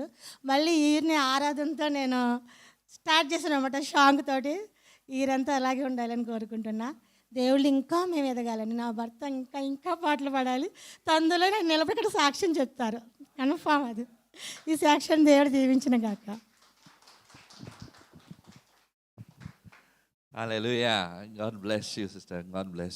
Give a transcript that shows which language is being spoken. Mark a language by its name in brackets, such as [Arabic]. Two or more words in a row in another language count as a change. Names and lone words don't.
[Telugu] మళ్ళీ ఈయన్ని ఆరాధనతో నేను స్టార్ట్ చేశాను అనమాట, సాంగ్ తోటి. ఈరంతా అలాగే ఉండాలని కోరుకుంటున్నా. దేవుళ్ళు ఇంకా మేము ఎదగాలని, నా భర్త ఇంకా ఇంకా పాటలు పాడాలి, తందులో నాకు నిలబడి సాక్ష్యం చెప్తారు కన్ఫామ్. అది ఈ సాక్ష్యం దేవుడు దీవించిన గాక. [English] Hallelujah. God bless you, sister. God bless you.